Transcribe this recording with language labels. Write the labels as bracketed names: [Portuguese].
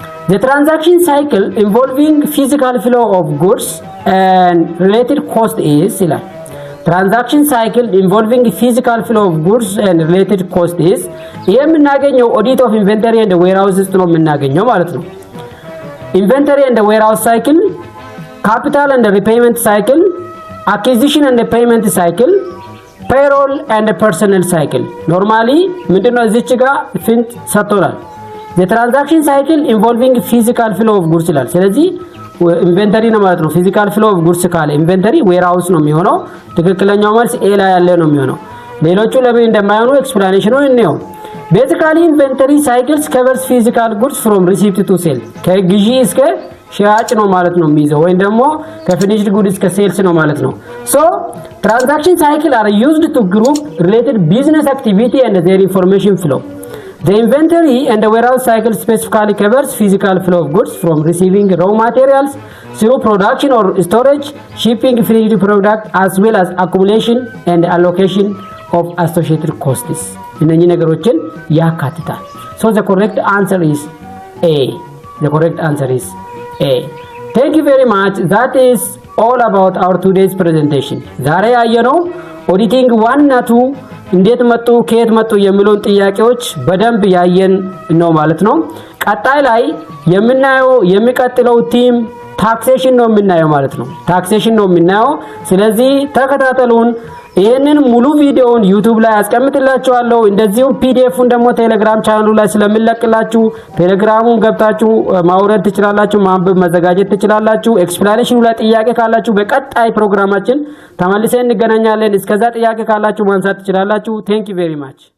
[English] The transaction cycle involving physical flow of goods and related cost is transaction cycle involving physical flow of goods and related cost is [Amharic] የምናገኘው [English] audit of inventory and warehouse [Amharic] ውስጥ ነው የምናገኘው ማለት ነው። [English] Inventory and warehouse cycle, capital and repayment cycle, acquisition and payment cycle, payroll and personnel cycle. [Amharic] Normally ምንድነው እዚች ጋር ፊንት ሰጥቶናል። [English] the transaction cycle involving physical flow of goods [Amharic] ይላል። ስለዚህ ኢንቨንተሪ ነው ማለት ነው። [English] physical flow of goods [Amharic] ካለ ኢንቨንተሪ warehouse ነው የሚሆነው። ትክክለኛው መልስ ኤ ላይ ያለ ነው የሚሆነው። ሌሎቹ ለምን እንደማይሆኑ ኤክስፕላኔሽኑን እንየው። [English] basically inventory cycles covers physical goods from receipt to sale [Amharic] ከግዢ እስከ ሽያጭ ነው ማለት ነው የሚይዘው ወይም ደግሞ ከፊኒሽድ ጉድ እስከ ሴልስ ነው ማለት ነው። [English] so transaction cycle are used to group related business activity and their information flow. The inventory and the warehouse cycle specifically covers physical flow of goods from receiving raw materials through production or storage, shipping finished product as well as accumulation and allocation of associated costs. [Amharic] እነኚህ ነገሮችን ያካትታል። [English] so the correct answer is A. The correct answer is A. Thank you very much. That is all about our today's presentation. [Amharic] ዛሬ ያየነው ኦዲቲንግ 1 እና 2 እንዴት መጡ ከየት መጡ የሚሉን ጥያቄዎች በደንብ ያየን ነው ማለት ነው። ቀጣይ ላይ የምናየው የሚቀጥለው ቲም ታክሴሽን ነው የምናየው ማለት ነው። ታክሴሽን ነው የምናየው። ስለዚህ ተከታተሉን። ይሄንን ሙሉ ቪዲዮውን YouTube ላይ አስቀምጥላችኋለሁ። እንደዚሁም PDF-ን ደግሞ ቴሌግራም ቻናሉ ላይ ስለምለቅላችሁ ቴሌግራሙን ገብታችሁ ማውረድ ትችላላችሁ፣ ማንበብ መዘጋጀት ትችላላችሁ። ኤክስፕላኔሽኑ ላይ ጥያቄ ካላችሁ በቀጣይ ፕሮግራማችን ተመልሰን እንገናኛለን። እስከዛ ጥያቄ ካላችሁ ማንሳት ትችላላችሁ። [English] Thank you very much.